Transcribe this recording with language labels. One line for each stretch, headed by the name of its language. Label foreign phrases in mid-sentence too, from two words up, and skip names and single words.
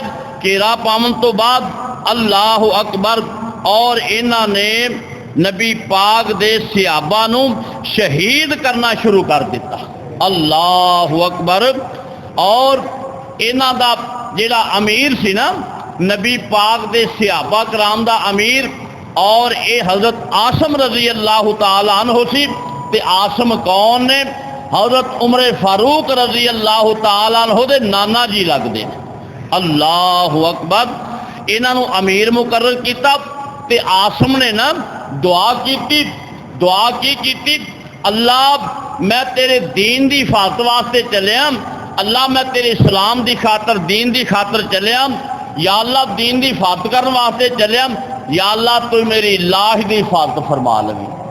Punjabi: گھیرا پاون تو بعد
Arabic: الله أكبر
Punjabi: اور انہاں نے نبی پاک دے صحابہ نوں شہید کرنا شروع کر دتا.
Arabic: الله أكبر.
Punjabi: اور انہاں دا جیہڑا امیر سی نا نبی پاک دے صحابہ کرام دا امیر اور ایہ حضرت عاصم
Arabic: رضي الله تعالى عنه
Punjabi: سی. تے عاصم کون نے؟ حضرت عمر فاروق
Arabic: رضي الله تعالى عنه
Punjabi: دے نانا جی لگدے.
Arabic: الله أكبر.
Punjabi: انہاں نوں امیر مقرر کیا تے عاصم نے نا دعا کی. دعا کی اللہ میں تیرے دین کی حفاظت واسطے چلیا، اللہ میں تیرے اسلام کی خاطر دین کی خاطر چلیا، یا اللہ دین کی حفاظت کرنے واسطے چلیا، یا اللہ تو میری لاش کی حفاظت فرما لوی.